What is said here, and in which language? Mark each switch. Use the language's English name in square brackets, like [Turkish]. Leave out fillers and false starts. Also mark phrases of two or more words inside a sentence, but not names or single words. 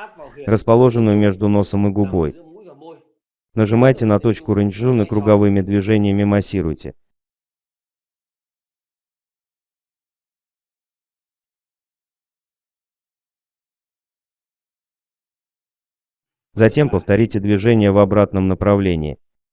[Vietnamese] Áp vào huyệt [Russian] расположенную между носом и [Vietnamese] nằm [Russian] губой. [Vietnamese] giữa mũi và môi. [Russian] Нажимайте на точку рэньчжун и круговыми движениями массируйте. Затем повторите движение в обратном направлении.